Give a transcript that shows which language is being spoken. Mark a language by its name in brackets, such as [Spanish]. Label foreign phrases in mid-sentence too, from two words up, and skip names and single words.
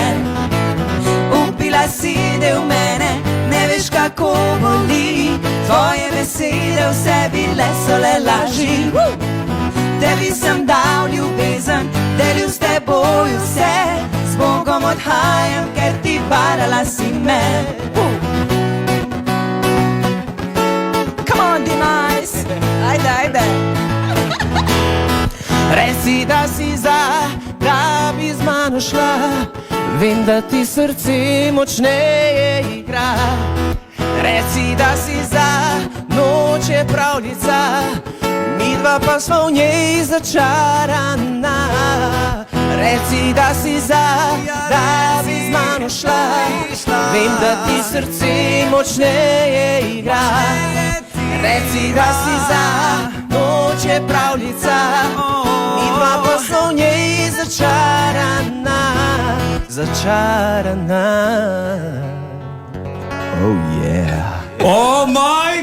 [Slovenian] Ubila si del mene, ne veš kako boli. Tvoje besede vse bile so le laži. Tebi sem dal ljubezen, delil s teboj vse. Z Bogom odhajam, ker ti varala si me. [English] Come on, D-Nice, [Slovenian] ajde, ajde. Reci, da si za, da bi z mano šla. Vem, da ti srce močneje igra. Reci, da si za, noč je pravljica, midva pa smo v njej začarana. Reci, da si za, da bi z mano šla. Vem, da ti srce močneje igra. Reci, da si za, noč je pravljica, midva pa smo v njej začarana. Začarana. [English] Oh yeah. Oh my